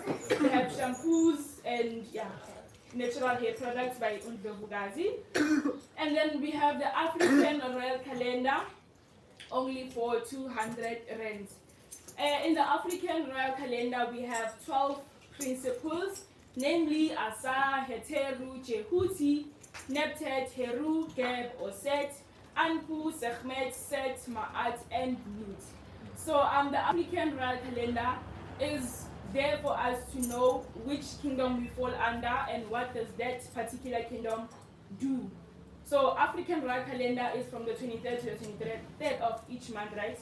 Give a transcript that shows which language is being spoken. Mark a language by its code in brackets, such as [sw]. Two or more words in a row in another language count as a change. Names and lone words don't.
[en] They have shampoos and natural hair products by Undlovukazi. And then we have the African Royal Calendar, only for 200 rands. In the African Royal Calendar, we have 12 principles, namely Asa, Heteru, Jehuti, Neptet, Heru, Geb, Auset, Anpu, Sekhmet, Set, Ma'at, and Lut. So the African Royal Calendar is there for us to know which kingdom we fall under and what does that particular kingdom do. So African Royal Calendar is from the 23rd to the 23rd of each month, right?